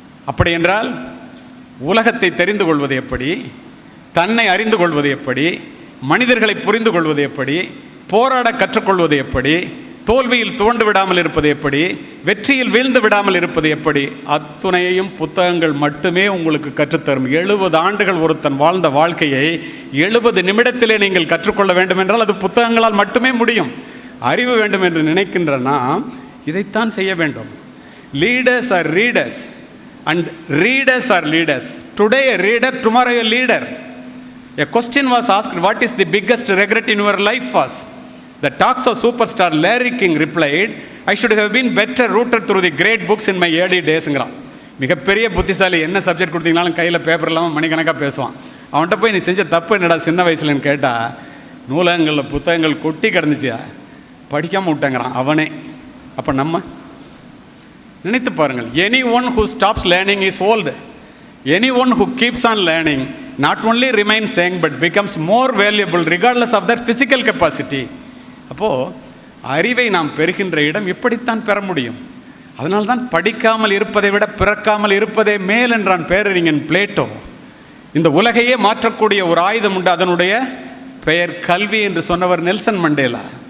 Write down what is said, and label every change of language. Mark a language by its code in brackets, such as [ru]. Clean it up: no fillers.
[ta] அப்படி என்றால் உலகத்தை தெரிந்து கொள்வது எப்படி, தன்னை அறிந்து கொள்வது எப்படி, மனிதர்களை புரிந்து கொள்வது எப்படி, போராட கற்றுக்கொள்வது எப்படி, தோல்வியில் துவண்டு விடாமல் இருப்பது எப்படி, வெற்றியில் வீழ்ந்து விடாமல் இருப்பது எப்படி, அத்துணையையும் புத்தகங்கள் மட்டுமே உங்களுக்கு கற்றுத்தரும். 70 ஆண்டுகள் ஒருத்தன் வாழ்ந்த வாழ்க்கையை 70 நிமிடத்திலே நீங்கள் கற்றுக்கொள்ள வேண்டும் என்றால் அது புத்தகங்களால் மட்டுமே முடியும். அறிவு வேண்டும் என்று நினைக்கின்ற நாம் இதைத்தான் செய்ய வேண்டும். [en] Leaders are readers and readers are leaders. Today a reader, tomorrow a leader. A question was asked, what is the biggest regret in your life was? The talks of superstar Larry King replied, I should have been better rooted through the great books in my early daysங்கிறான். [ta] மிகப்பெரிய புத்திசாலி, என்ன subject கொடுத்தீங்கனாலும் கையில் paper இல்லாமல் மணிக்கணக்காக பேசுவான். அவன்கிட்ட போய் நீ செஞ்ச தப்பு என்னடா சின்ன வயசுலன்னு கேட்டால், நூலகங்களில் புத்தகங்கள் கொட்டி கிடந்துச்சியா, படிக்காமல் விட்டேங்கிறான் அவனே. அப்போ நம்ம நினைத்து பாருங்கள். [en] anyone who stops learning is old. anyone who keeps on learning not only remains young but becomes more valuable regardless of their physical capacity. [ta] அப்போது அறிவை நாம் பெறுகின்ற இடம் இப்படித்தான் பெற முடியும். அதனால்தான் படிக்காமல் இருப்பதை விட பிறக்காமல் இருப்பதே மேல் என்றான் பேரறிஞன் பிளேட்டோ. இந்த உலகையே மாற்றக்கூடிய ஒரு ஆயுதம் உண்டு, அதனுடைய பெயர் கல்வி என்று சொன்னவர் நெல்சன் மண்டேலா.